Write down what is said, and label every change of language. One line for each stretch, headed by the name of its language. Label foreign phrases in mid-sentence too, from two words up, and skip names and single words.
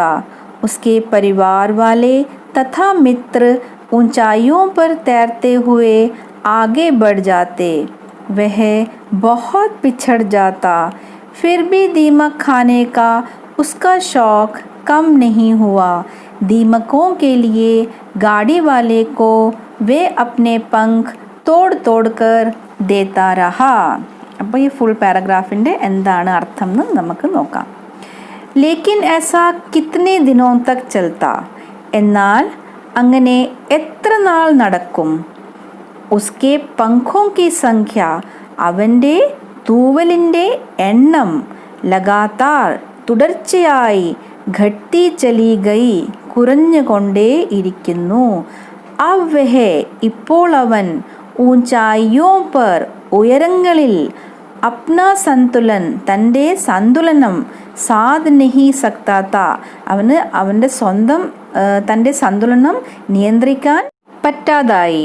Hindi: उसके परिवार वाले तथा मित्र ऊंचाइयों पर तैरते हुए आगे बढ़ जाते. वह बहुत पिछड़ जाता. फिर भी दीमक खाने का उसका शौक कम नहीं हुआ. दीमकों के लिए गाड़ी वाले को वे अपने पंख तोड़ तोड़ कर देता रहा.
Malayalam: അപ്പോൾ ഈ ഫുൾ പാരഗ്രാഫിൻ്റെ എന്താണ് അർത്ഥം എന്ന് നമുക്ക് നോക്കാം.
Hindi: ലേക്കിൻ ऐसा कितने दिनों तक चलता
Malayalam: എന്നാൽ അങ്ങനെ എത്ര നാൾ നടക്കും.
Hindi: उसके पंखों की संख्या
Malayalam: അവൻ്റെ തൂവലിൻ്റെ എണ്ണം
Hindi: ലഗാതാർ തുടർച്ചയായി घटती चली गई
Malayalam: കുറഞ്ഞുകൊണ്ടേ ഇരിക്കുന്നു.
Hindi: अब वह
Malayalam: ഇപ്പോൾ അവൻ
Hindi: ऊंचाइयों पर
Malayalam: ഉയരങ്ങളിൽ
Hindi: अपना संतुलन
Malayalam: തൻ്റെ സന്തുലനം
Hindi: साध नहीं सकता था
Malayalam: അവന് അവൻ്റെ തൻ്റെ സന്തുലനം നിയന്ത്രിക്കാൻ പറ്റാതായി.